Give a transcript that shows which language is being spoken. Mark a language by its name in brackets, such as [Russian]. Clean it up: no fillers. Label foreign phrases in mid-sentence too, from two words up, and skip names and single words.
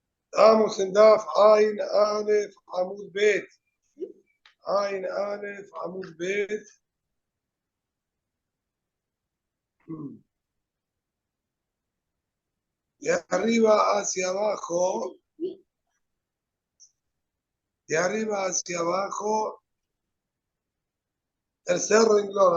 [Spanish] Estamos en [Hebrew] דף עין אלף עמוד בית. עין אלף עמוד בית. [Spanish] De arriba hacia abajo. De arriba hacia abajo. Tercer renglón.